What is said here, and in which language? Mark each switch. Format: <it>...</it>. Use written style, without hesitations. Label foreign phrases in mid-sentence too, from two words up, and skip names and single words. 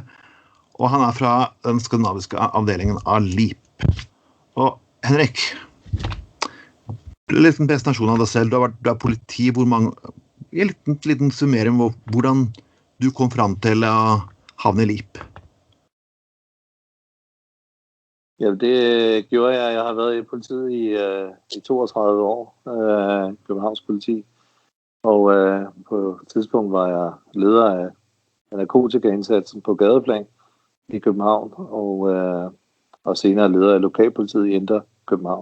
<no>Og han fra den skandinaviske avdelingen av LEAP. Og Henrik, en liten presentasjon av deg selv. Du politi, hvor mange... En liten summering om hvordan du kom frem til å havne i LEAP. Ja, det gjorde jeg.</no> <da>Jeg har været i politiet i 32 år, Københavns politi. Og på et tidspunkt var jeg leder af narkotikaindsatsen på gadeplan i København, og senere leder af lokalpolitiet i Indre København.</da>